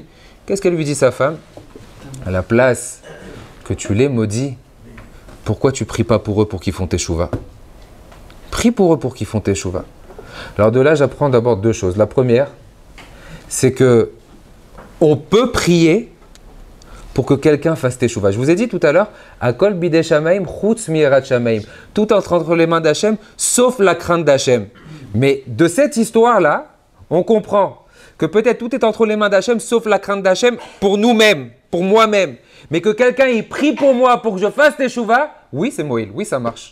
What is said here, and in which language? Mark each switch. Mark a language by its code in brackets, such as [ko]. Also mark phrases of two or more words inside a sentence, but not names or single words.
[fr] Qu'est-ce qu'elle lui dit, sa femme? À la place que tu les maudis, pourquoi tu pries pas pour eux pour qu'ils font teshuva? Prie pour eux pour qu'ils font teshuva. Alors de là, j'apprends d'abord deux choses. La première, c'est que on peut prier pour que quelqu'un fasse teshuva. Je vous ai dit tout à l'heure, [he] הכל בידי שמים חוץ מיראת שמים. [fr] Tout entre les mains d'Hachem, sauf la crainte d'Hachem. Mais de cette histoire-là, on comprend que peut-être tout est entre les mains d'Hachem, sauf la crainte d'Hachem pour nous-mêmes, pour moi-même. Mais que quelqu'un il prie pour moi pour que je fasse teshuva, oui, c'est Moïl, oui, ça marche.